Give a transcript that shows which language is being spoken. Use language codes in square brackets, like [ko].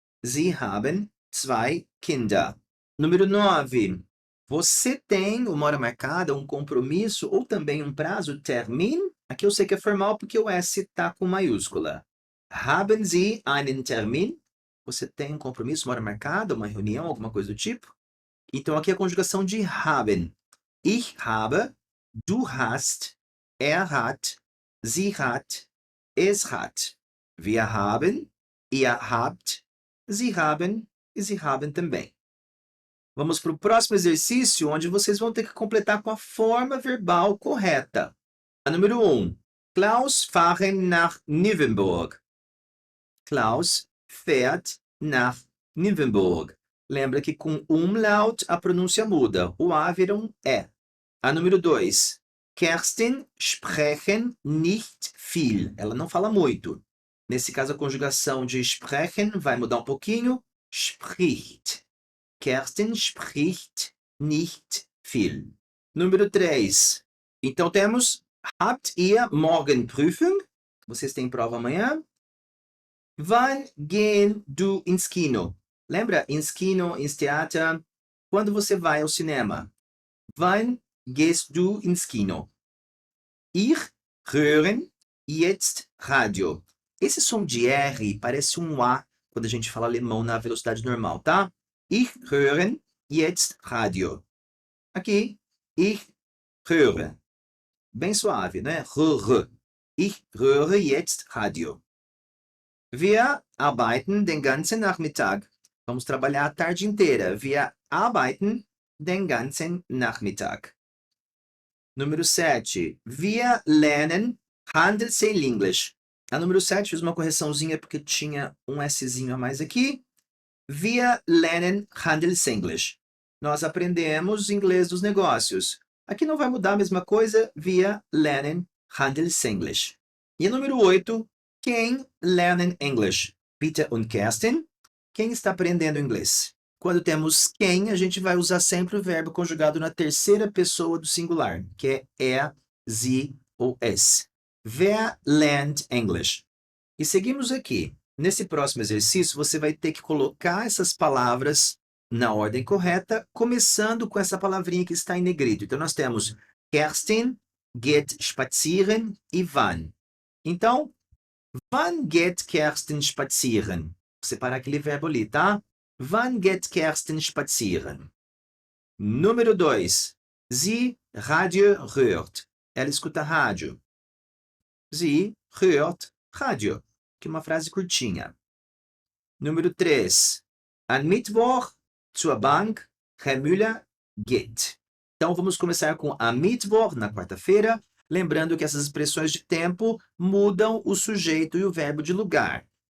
[de] Sie haben zwei Kinder. [pt] Número 9, você tem uma hora marcada, um compromisso ou também um prazo, Termin. Aqui eu sei que é formal porque o S está com maiúscula. [de] Haben Sie einen Termin? [pt] Você tem um compromisso, uma hora marcada, uma reunião, alguma coisa do tipo? Então aqui é a conjugação de haben. [de] Ich habe, du hast, er hat, sie hat, es hat. Wir haben, ihr habt, sie haben e sie haben também. [pt] Vamos para o próximo exercício, onde vocês vão ter que completar com a forma verbal correta. A número 1. [de] Klaus fahren nach Nürnberg. Klaus fährt nach Nürnberg. [pt] Lembra que com umlaut a pronúncia muda. O A vira um E. A número 2. [de] Kerstin sprechen nicht viel. [pt] Ela não fala muito. Nesse caso, a conjugação de sprechen vai mudar um pouquinho. [de] Spricht. Kerstin spricht nicht viel. [pt] Número 3. Então temos [de] habt ihr morgen Prüfung? [pt] Vocês têm prova amanhã? [de] Wann gehen du ins Kino? [pt] Lembra? [de] Ins Kino, ins Theater. [pt] Quando você vai ao cinema? [de] Wann gehst du ins Kino? Ich hören jetzt Radio. [pt] Esse som de R parece um A quando a gente fala alemão na velocidade normal, tá? [de] Ich hören jetzt Radio. [pt] Aqui, [de] ich höre. [pt] Bem suave, né? [de] Ich höre jetzt Radio. Wir arbeiten den ganzen Nachmittag. [pt] Vamos trabalhar a tarde inteira. [de] Wir arbeiten den ganzen Nachmittag. [pt] Número 7. [de] Wir lernen Handelsengleish. [pt] A número 7 fiz uma correçãozinha porque tinha um Szinho a mais aqui. [de] Wir lernen Handelsengleish. [pt] Nós aprendemos inglês dos negócios. Aqui não vai mudar a mesma coisa. [de] Wir lernen Handelsengleish. [pt] E a número 8. Quem [de] lernen English? Peter und Kerstin. [pt] Quem está aprendendo inglês? Quando temos quem, a gente vai usar sempre o verbo conjugado na terceira pessoa do singular, que é er, sie ou es. [de] Wer lernt English? [pt] E seguimos aqui. Nesse próximo exercício, você vai ter que colocar essas palavras na ordem correta, começando com essa palavrinha que está em negrito. Então, nós temos [de] Kerstin geht spazieren [pt] e wann. Então, [de] wann geht Kerstin spazieren? [pt] Vou separar aquele verbo ali, tá? [de] Wann geht Kerstin spazieren? [pt] Número 2. [de] Sie Radio hört. [pt] Ela escuta rádio. [de] Sie hört Radio, [pt] que é uma frase curtinha. Número 3. [de] Am Mittwoch zur Bank, Herr Müller geht. [pt] Então, vamos começar com [de] am Mittwoch, [pt] na quarta-feira, lembrando que essas expressões de tempo mudam o sujeito e o verbo de lugar.